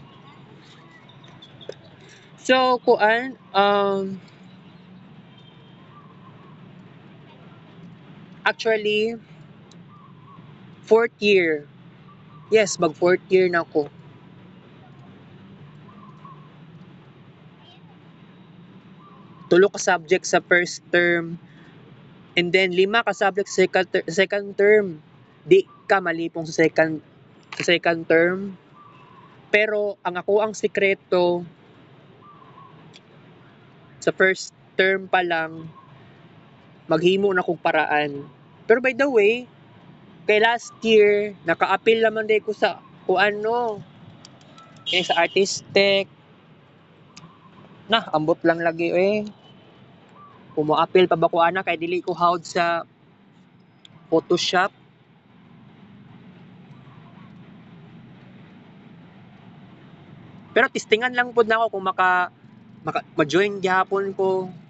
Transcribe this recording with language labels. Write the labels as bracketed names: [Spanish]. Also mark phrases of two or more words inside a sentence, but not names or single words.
[English] So, actually, fourth year. [Filipino] Yes, mag fourth year na ako. [Cebuano] Tulo ka subject sa first term, [English] and then [Cebuano] 5 ka subject sa second term. Di ka malipong sa second term. Pero ang ako ang sikreto sa first term pa lang, maghimo na kog paraan. [English] Pero by the way, [Cebuano] kay last year, naka-appeal naman din ko sa ano, kaya sa artistic. Ambot lang lagi eh. Kung mo-appeal pa ba ko ana, kay dili ko hawd sa Photoshop. Pero testingan lang pod na ako kung ma-join gyapon ko.